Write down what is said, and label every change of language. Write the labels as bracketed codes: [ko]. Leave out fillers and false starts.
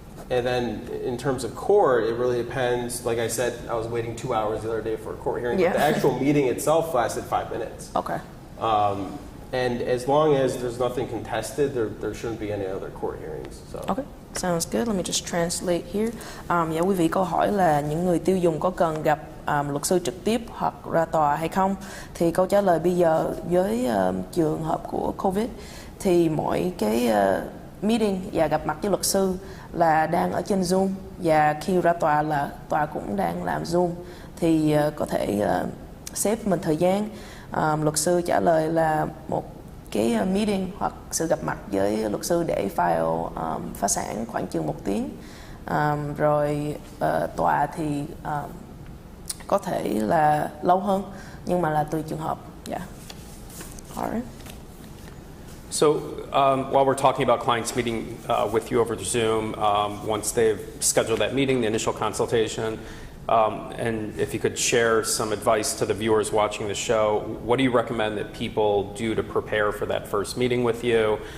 [en] And then in terms of court, it really depends. Like I said, I was waiting 2 hours the other day for a court hearing. Yeah. But the actual meeting itself lasted 5 minutes. Okay. And as long as there's nothing contested, there shouldn't be any other court hearings. So. Okay. Sounds good. Let me just translate here. [vi] Dạ quý vị, câu hỏi là những người tiêu dùng có cần gặp luật sư trực tiếp hoặc ra tòa hay không? Thì câu trả lời bây giờ với trường hợp của COVID thì mỗi cái meeting và gặp mặt với luật sư là đang ở trên Zoom, và khi ra tòa là tòa cũng đang làm Zoom, thì có thể xếp mình thời gian. Luật sư trả lời là một cái meeting hoặc sự gặp mặt với luật sư để file phá sản khoảng chừng 1 tiếng. Rồi tòa thì có thể là lâu hơn, nhưng mà là tùy trường hợp. [en] Yeah. Alright. So while we're talking about clients meeting with you over Zoom, once they've scheduled that meeting, the initial consultation, and if you could share some advice to the viewers watching the show, what do you recommend that people do to prepare for that first meeting with you?